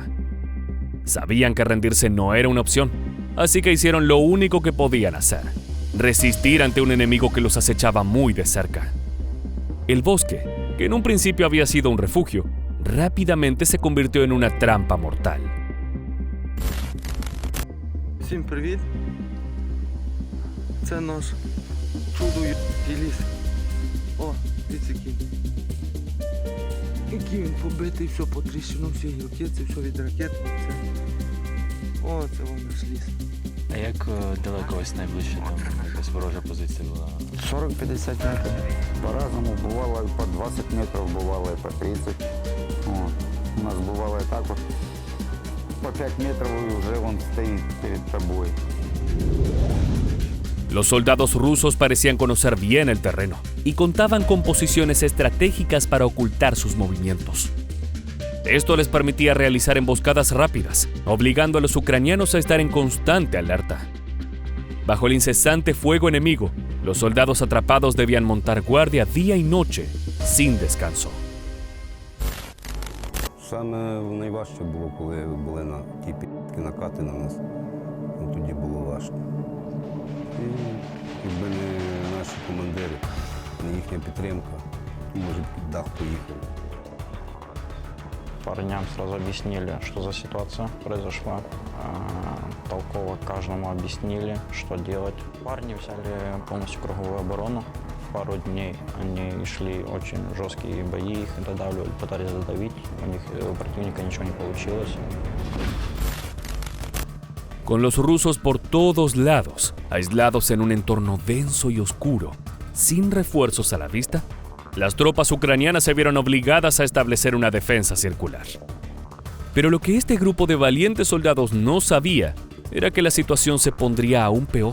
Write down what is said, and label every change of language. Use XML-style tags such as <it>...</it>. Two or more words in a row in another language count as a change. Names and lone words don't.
<es>Sabían que rendirse no era una opción, así que hicieron lo único que podían hacer: resistir ante un enemigo que los acechaba muy de cerca. El bosque, que en un principio había sido un refugio, rápidamente se convirtió en una trampa mortal.</es> <uk>Всім привіт! Це наш чудовий ліс. О, дивіться який. Який він побитий, все потріщено, всі гілки, це все від ракет. Це... О, це вон наш ліс. А як далеко ось найближче там якась ворожа позиція була?</uk> <ru>40-50 метров. По-разному. Бывало и по 20 метров, бывало и по 30. Вот. У нас бывало и так вот. По 5 метров и уже он стоит перед тобой.</ru> <es>Los soldados rusos parecían conocer bien el terreno y contaban con posiciones estratégicas para ocultar sus movimientos. Esto les permitía realizar emboscadas rápidas, obligando a los ucranianos a estar en constante alerta. Bajo el incesante fuego enemigo, los soldados atrapados debían montar guardia día y noche, sin descanso.</es> <uk>Саме найважче було, коли були на ті накати на нас. Тоді було важко. І якби не наші командири, не їхня підтримка, може під дах поїхали.</uk> <ru>Парням сразу объяснили, что за ситуация произошла. Толково каждому объяснили, что делать. Парни взяли полностью круговую оборону. Пару дней они шли очень жесткие бои, их додавливали, пытались задавить. У противника ничего не получилось.</ru> <es>Con los rusos por todos lados, aislados en un entorno denso y oscuro, sin refuerzos a la vista, las tropas ucranianas se vieron obligadas a establecer una defensa circular. Pero lo que este grupo de valientes soldados no sabía era que la situación se pondría aún peor.</es>